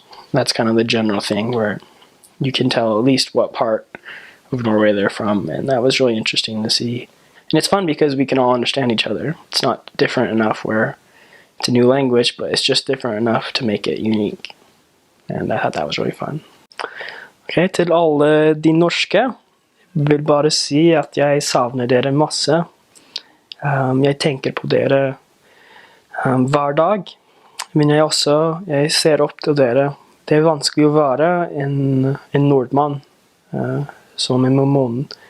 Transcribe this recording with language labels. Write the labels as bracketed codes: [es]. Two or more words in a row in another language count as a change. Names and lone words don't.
[en] That's kind of the general thing, where you can tell at least what part of Norway they're from, and that was really interesting to see. And it's fun because we can all understand each other. It's not different enough where it's a new language, but it's just different enough to make it unique. And I thought that was really fun. [no] Ok, til alle de norske vil bare si at jeg savner dere masse. Jeg tenker på dere hver dag. Men jeg ser opp til dere. Det er vanskelig å være en nordmann som en mormon.